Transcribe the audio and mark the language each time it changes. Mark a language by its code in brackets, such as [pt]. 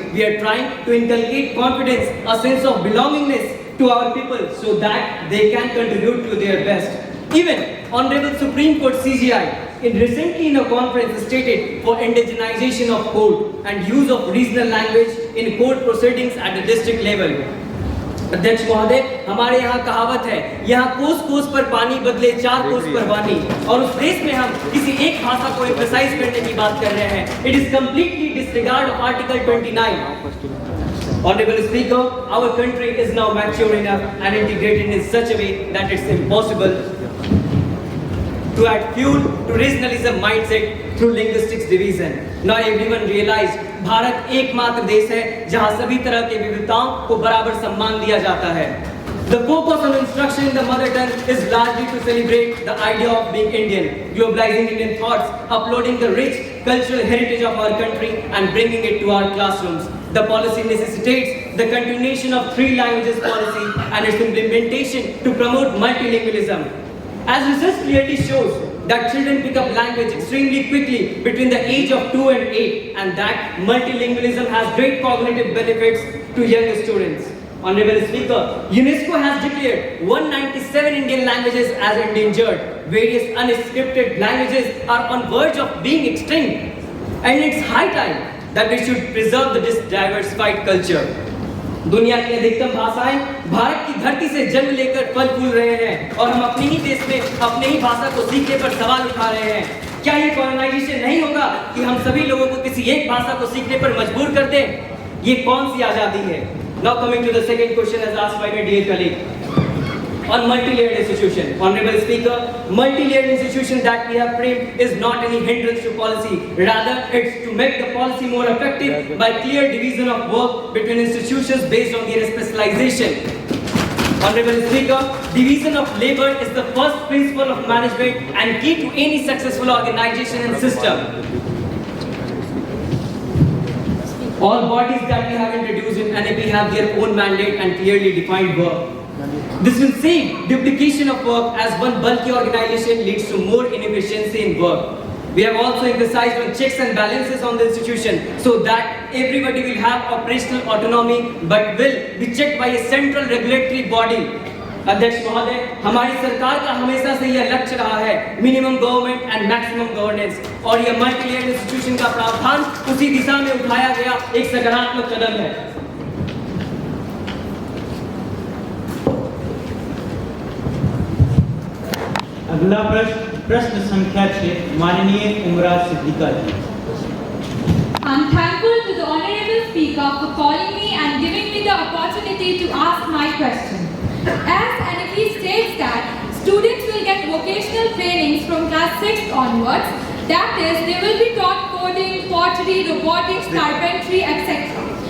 [en] We are trying to inculcate confidence, a sense of belongingness to our people so that they can contribute to their best. Even Honorable Supreme Court CGI recently in a conference stated for indigenization of code and use of regional language in court proceedings at the district level. [hi] अध्यक्ष महोदय, हमारे यहाँ कहावत है, यहाँ कोस कोस पर पानी बदले 4 कोस पर वानी, और उस देश में हम किसी एक भाषा को एम्फसाइज करने की बात कर रहे हैं. [en] It is completely disregard of Article 29. Honorable Speaker, our country is now mature enough and integrated in such a way that it's impossible to add fuel to regionalism mindset through linguistics division. Now everyone realized [hi] Bharat एकमात्र देश है जहां सभी तरह के विविधताओं को बराबर सम्मान दिया जाता है. [en] The focus on instruction in the mother tongue is largely to celebrate the idea of being Indian, globalizing Indian thoughts, uploading the rich cultural heritage of our country and bringing it to our classrooms. The policy necessitates the continuation of 3 languages policy and its implementation to promote multilingualism. As research clearly shows that children pick up language extremely quickly between the age of 2 and 8, and that multilingualism has great cognitive benefits to young students. Honorable Speaker, UNESCO has declared 197 Indian languages as endangered. Various unscripted languages are on verge of being extinct, and it's high time that we should preserve this diversified culture. [hi] दुनिया की अधिकतम भाषाएं भारत की धरती से जन्म लेकर फल फूल रहे हैं और हम अपने ही देश में अपने ही भाषा को सीखने पर सवाल उठा रहे हैं. क्या ये कॉलोनाइजेशन नहीं होगा कि हम सभी लोगों को किसी एक भाषा को सीखने पर मजबूर कर दें? ये कौन सी आजादी है? [en] Now coming to the second question as asked by my dear colleague on multi-layered institution. Honorable Speaker, multi-layered institution that we have framed is not any hindrance to policy. Rather, it's to make the policy more effective by clear division of work between institutions based on their specialization. Honorable Speaker, division of labor is the first principle of management and key to any successful organization and system. All bodies that we have introduced in NAP have their own mandate and clearly defined work. This will save duplication of work as one bulky organization leads to more inefficiency in work. We have also emphasized on checks and balances on the institution so that everybody will have operational autonomy but will be checked by a central regulatory body. [hi] अध्यक्ष महोदय, हमारी सरकार का हमेशा से यह लक्ष्य रहा है minimum government and maximum governance, और यह मल्टी लेयर्ड इंस्टीट्यूशन का प्रावधान उसी दिशा में उठाया गया एक सकारात्मक कदम है। अगला प्रश्न संख्या 6 माननीय Umraj Siddiqa ji. [en] I'm thankful to the Honorable Speaker for calling me and giving me the opportunity to ask my question. As NEP states that students will get vocational trainings from class 6 onwards, that is, they will be taught coding, pottery, robotics, carpentry, etc.